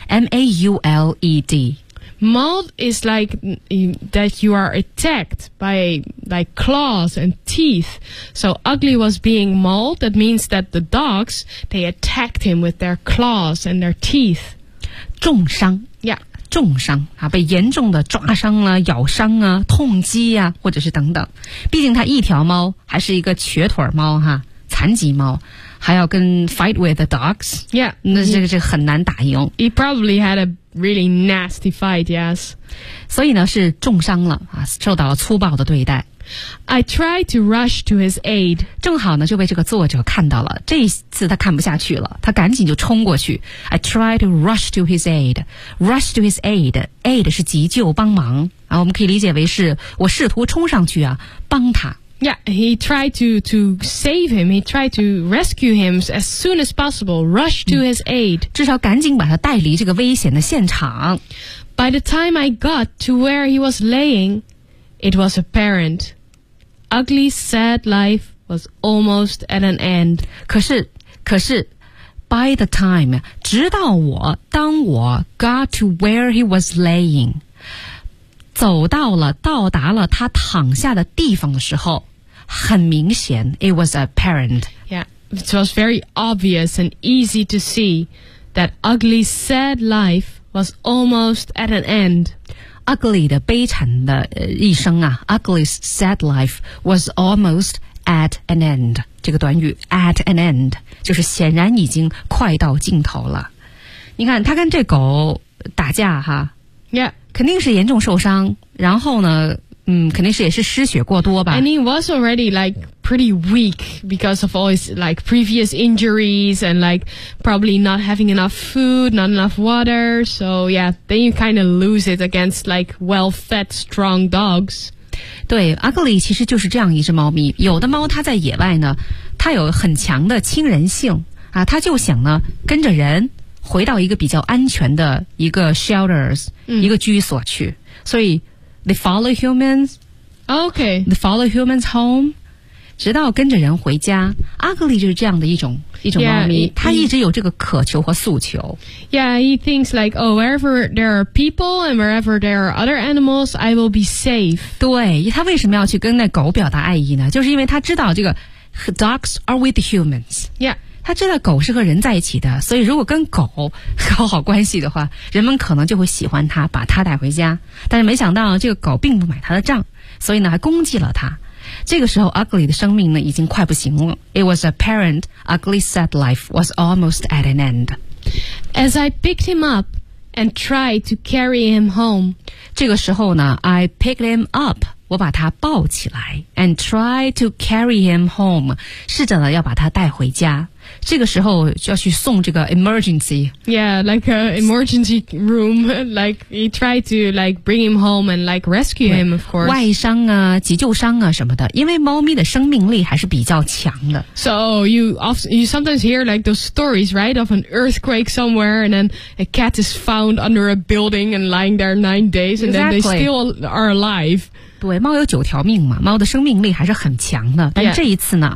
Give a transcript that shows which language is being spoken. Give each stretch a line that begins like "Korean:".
English: M-A-U-L-E-D. Mauled is like that you are attacked by like claws and teeth. So Ugly was being mauled. That means that the dogs, they attacked him with their claws and their teeth.
Chinese: 重伤。
English: Yeah.
Chinese: 重伤啊，被严重的抓伤啊，咬伤啊，痛击啊，或者是等等。毕竟它一条猫，还是一个瘸腿猫哈、啊，残疾猫。还要跟
English: fight with the dogs. Yeah.
Chinese: 那这个很难打赢。
English: He probably had a really nasty fight, yes.
Chinese: 所以呢是重伤了、啊、受到了粗暴的对待。
English: I tried to rush to his aid.
Chinese: 正好呢就被这个作者看到了，这一次他看不下去了，他赶紧就冲过去。
English: I tried to rush to his aid. Rush to his aid.
Chinese: Aid 是急救帮忙、啊、我们可以理解为是我试图冲上去啊帮他。
English: Yeah, he tried to save him. He tried to rescue him as soon as possible. Rush to his aid.
Chinese: 至少赶紧把他带离这个危险的现场。
English: By the time I got to where he was laying, it was apparent. Ugly, sad life was almost at an end.
Chinese: 可是
English: by the time,
Chinese: 直到我当我
English: got to where he was laying.
Chinese: 走到了到达了他躺下的地方的时候很明显
English: It was apparent Yeah, it was very obvious and easy to see That ugly sad life was almost at an end
Chinese: Ugly 的悲惨的、一生啊
English: Ugly sad life was almost at an end
Chinese: 这个短语 at an end 就是显然已经快到尽头了你看他跟这狗打架哈
English: Yeah
Chinese: 肯定是严重受伤然后呢肯定是也是失血过多吧。
English: And he was already like pretty weak because of all his like previous injuries and like probably not having enough food, not enough water. So yeah, then you kind of lose it against like well-fed, strong dogs.
Chinese: 对 ,Ugly 其实就是这样一只猫咪。有的猫它在野外呢它有很强的亲人性啊它就想呢跟着人。回到一个比较安全的一个 shelters、一个居所去所以
English: they follow humans OK they follow humans home
Chinese: 直到跟着人回家 Ugly 就是这样的一种猫咪
English: yeah,
Chinese: 他一直有这个渴求和诉求
English: Yeah he thinks like oh wherever there are people and wherever there are other animals I will be safe
Chinese: 对他为什么要去跟那狗表达爱意呢就是因为他知道这个
English: dogs are with the humans Yeah
Chinese: 他知道狗是和人在一起的所以如果跟狗搞好关系的话人们可能就会喜欢他把他带回家但是没想到这个狗并不买他的账所以呢还攻击了他这个时候 Ugly 的生命呢已经快不行了
English: It was apparent Ugly's sad life was almost at an end As I picked him up and tried to carry him home
Chinese: 这个时候呢
English: I picked him up
Chinese: 我把他抱起来
English: and tried to carry him home
Chinese: 试着呢要把他带回家这个时候就要去送这个 emergency
English: Yeah, like an emergency room Like he tried to like bring him home and like rescue him of course
Chinese: 外伤啊急救伤啊什么的因为猫咪的生命力还是比较强的
English: So you sometimes hear like those stories right of an earthquake somewhere and then a cat is found under a building and lying there 9 days and、 exactly. then they still are alive
Chinese: 对猫有九条命嘛猫的生命力还是很强的但这一次呢、